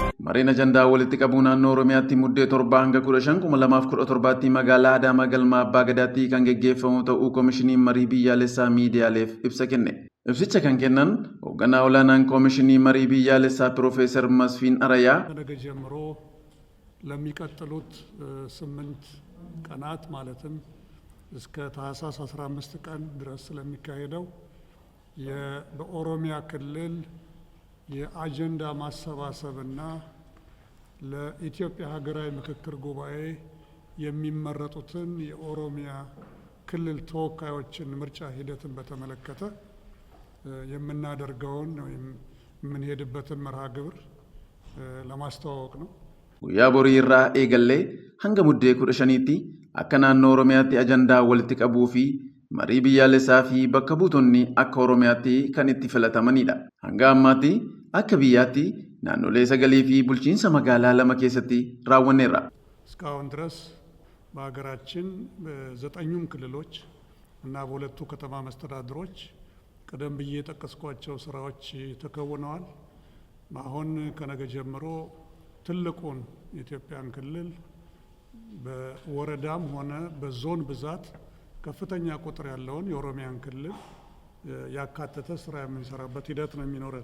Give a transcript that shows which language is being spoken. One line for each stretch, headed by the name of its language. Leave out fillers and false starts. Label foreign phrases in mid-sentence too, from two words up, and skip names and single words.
Oromo: Mariin ajandaa walitti qabuu naannoo Oromiyaatti muddee 7 hanga 15/2017 magaalaa Adaamaa galma Abbaa Gadaatti kan geggeeffamu ta'uu koomishiniin marii biyyaalessaa miidiyaaleef ibsa kenne. Ibsicha kan kennan hoogganaa olaanaan koomishinii marii biyyaalessaa Piroofeesar Masfiin Arayaa
Amharic: ነገ ጀምሮ ለሚቀጥሉት 8 ቀናት ማለትም እስከ ታህሳስ 15 ቀን ድረስ ስለሚካሄደው በኦሮሚያ ክልል የአጀንዳ ማሰባሰብና ለኢትዮጵያ ሀገራዊ ምክክር ጉባኤ የሚመረጡትን የኦሮሚያ ክልል ተወካዮችን ምርጫ ሂደትን በተመለከተ የምናደርገውን የምንሄድበትን መርሃ ግብር ለማስተዋወቅ ነው።
Oromo: Guyyaa borii irraa eegallee hanga muddee 15tti akka naannoo Oromiyaatti ajandaa walitti qabuu fi marii biyyaalessaa fi bakka buutonni akka Oromiyaatti kan itti filatamanidha. Hanga ammaatti akka biyyaatti naannolee 9 fi bulchiinsa magaalaa 2 keessatti raawwanneerra.
Amharic: እስካሁን ድረስ በሀገራችን በ9ኙም ክልሎች እና በሁለቱ ከተማ መስተዳድሮች ቀደም ብዬ የጠቀስኳቸው ስራዎች ተከውነዋል። አሁን ከነገ ጀምሮ ትልቁን የኢትዮጵያን ክልል በወረዳም ሆነ በዞን ብዛት ከፍተኛ ቁጥር ያለውን የኦሮሚያን ክልል ያካተተ ስራ የምንሰራበት ሂደት ነው የሚኖረን።